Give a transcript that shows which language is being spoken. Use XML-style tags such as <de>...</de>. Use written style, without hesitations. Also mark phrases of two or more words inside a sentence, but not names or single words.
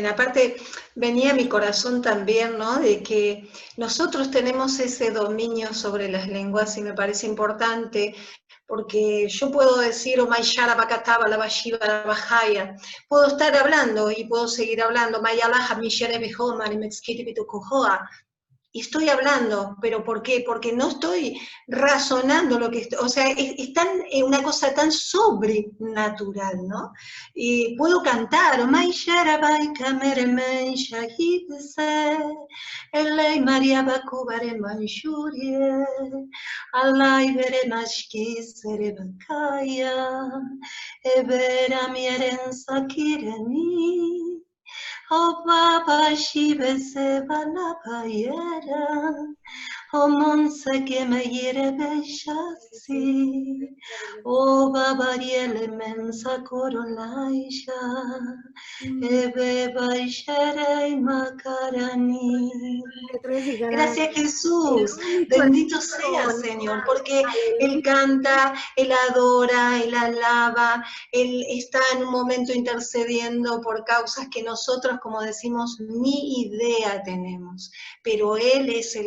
<es>Aparte, venía a mi corazón también, ¿no? De que nosotros tenemos ese dominio sobre las lenguas y me parece importante porque yo puedo decir, oh, Mayara Bakataba, la Bashiva, la Bajaya, puedo estar hablando y puedo seguir hablando, Mayala, Mishere Behomar, y Mexkiti Pitukohoa. Y estoy hablando, ¿pero por qué? Porque no estoy razonando lo que estoy, o sea, es tan, una cosa tan sobrenatural, ¿no? Y puedo cantar, May Sharabai Kameremen Shahidse, Elei Maria Bakubare Manshurie, Alai Bere Mashki Serebakaya, Ebera Mieren Sakireni. O Baba Shiva Seva la Payera, O Monse que me hiere bellasi, O Baba Riele Mensa Corolaisha, Ebe Baishere Macarani. Gracias Jesús, bendito sea Señor, porque Él canta, Él adora, Él alaba, Él está en un momento intercediendo por causas que nosotros, como decimos, ni idea tenemos, pero Él es el</es>